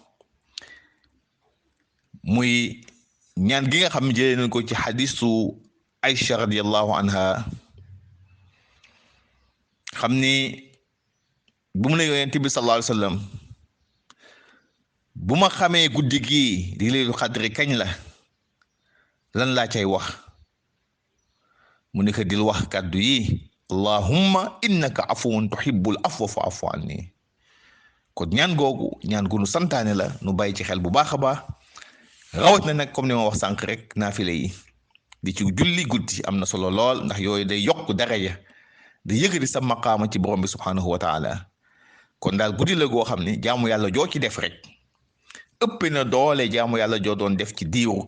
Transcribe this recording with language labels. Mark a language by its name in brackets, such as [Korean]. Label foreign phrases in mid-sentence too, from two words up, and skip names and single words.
[Wolof] muy ñaan gi nga xam ne jëlee nañ ko ci xadisu Aïcha [Arabic] رضي الله عنها [Wolof] xam ni bu mu ne yonent bi [Arabic] صلى الله عليه وسلم [Wolof] bu ma xamee guddi gii di leelu xadri kañ la lan laa cay wax mu ne ko dil wax kàddu yi [Arabic] اللهم إنك عفو تحب العفو فاعف عني [Wolof] kon ñaan googu ñaan gu nu santaane la nu bàyyi ci xel bu baax a baax rawat na nag comme ni ma wax sànq rek naafile yi di ci julli guddi am na solo lool ndax yooyu day yokk daraja da yëgadi sa maqaama ci borom bi [Arabic] سبحانه و [Wolof] taala kon daal guddi la goo xam ne jaamu yàlla joo ci def rek ëpp na doole jaamu yàlla joo doon def ci diiru